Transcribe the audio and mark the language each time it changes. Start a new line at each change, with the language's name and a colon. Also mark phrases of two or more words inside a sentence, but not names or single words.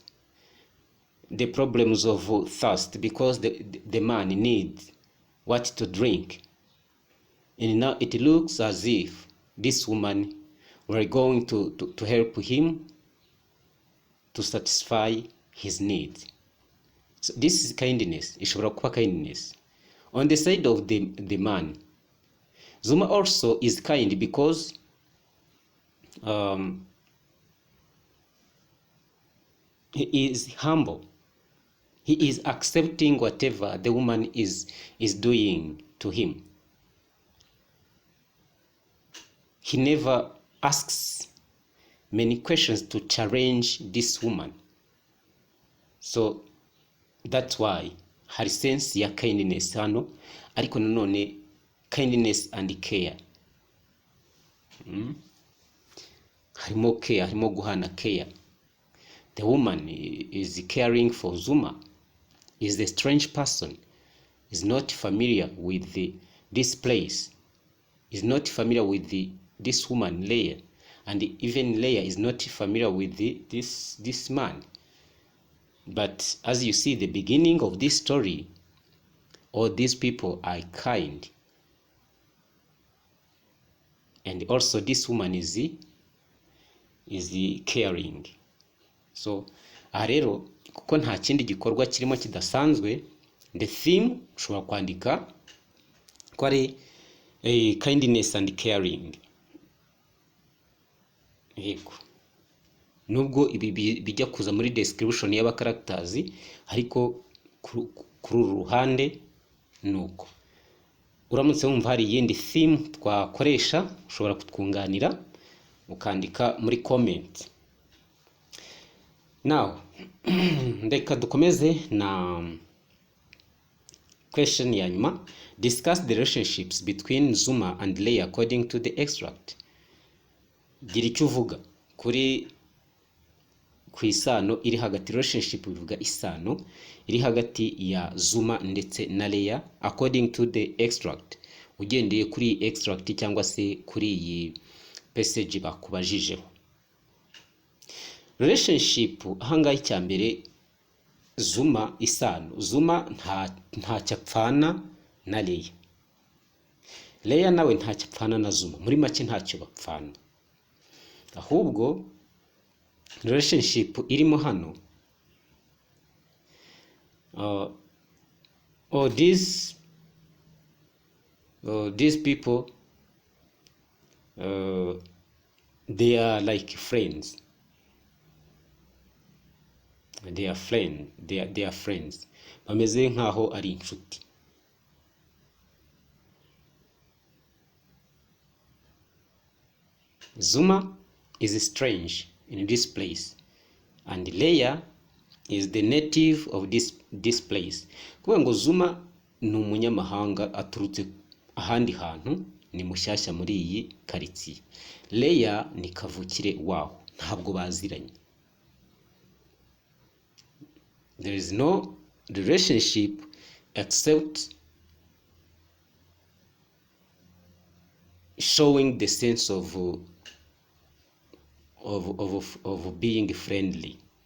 English: The problems of thirst, because the man needs what to drink. And now it looks as if this woman were going to help him to satisfy his needs. So this is kindness.
Kinyarwanda: Ishobora kuba kindness.
English: On the side of the man, Zuma also is kind because he is humble. He is accepting whatever the woman is doing to him. He never asks many questions to challenge this woman. So that's why hari sense ya kindness
Kinyarwanda: hano, ariko nanone
English: kindness and care.
Kinyarwanda: Harimo care, harimo guhana care.
English: The woman is caring for Zuma, is a strange person, is not familiar with this place, is not familiar with this woman Leia, and even Leia is not familiar with this man. But as you see, the beginning of this story, all these people are kind, and also this woman is caring.
Kinyarwanda: So rero kuko nta kindi gikorwa kirimo kidasanzwe,
English: the theme
Kinyarwanda: ushobora kwandika ko ari
English: kindness and caring.
Kinyarwanda: Yego, nubwo ibi bijya kuza muri description y'aba characters, ariko kuri uru ruhande nuko. Uramutse wumva hari yindi theme twakoresha, ushobora kutwunganira ukandika muri comment. Now ndeka dukomeze na question ya nyuma.
English: Discuss the relationships between Zuma and Leia according to the extract.
Kinyarwanda: Gira icyo uvuga kuri ku isano iri hagati, relationship bivuga isano iri hagati ya Zuma ndetse na Leia
English: according to the extract,
Kinyarwanda: ugendeye kuri extract cyangwa se kuri iyi passage bakubajijeho. Relationship ahangaye cyambere, Zuma isano, Zuma nta cyapfana na Leia, Leia nawe nta cyapfana na Zuma, muri make ntacyo bapfana, ahubwo relationship irimo hano
English: these people they are like friends. They are friends.
Kinyarwanda: Bameze nkaho ari inshuti.
English: Zuma is strange in this place, and Leia is the native of this place.
Kinyarwanda: Kuvuga ngo Zuma ni umunyamahanga aturutse ahandi hantu, ni mushyashya muri iyi karitsiye. Leia ni kavukire waho, ntabwo baziranye.
English: There is no relationship except showing the sense of being friendly.